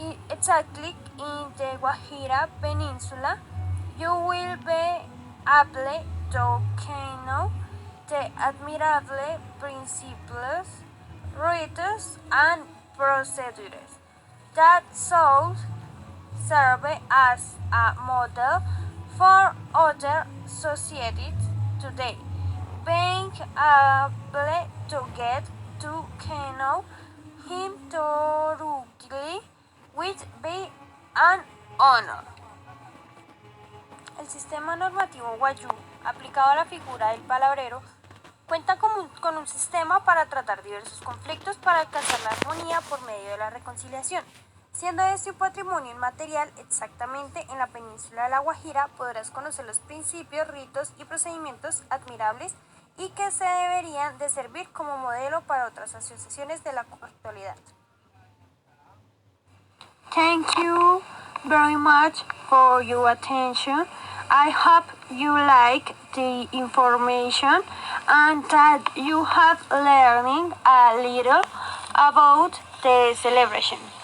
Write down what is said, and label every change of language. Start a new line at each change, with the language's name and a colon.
English: Exactly in the Guajira Peninsula, you will be able to know the admirable principles, rites, and procedures that should serve as a model for other societies today. Being able to get to know him thoroughly would be an honor.
Spanish: El sistema normativo Guayú, aplicado a la figura del palabrero, cuenta con un sistema para tratar diversos conflictos para alcanzar la armonía por medio de la reconciliación. Siendo este un patrimonio inmaterial, exactamente en la península de La Guajira podrás conocer los principios, ritos y procedimientos admirables y que se deberían de servir como modelo para otras asociaciones de la actualidad.
English: Thank you very much for your attention. I hope you like the information and that you have learning a little about the celebration.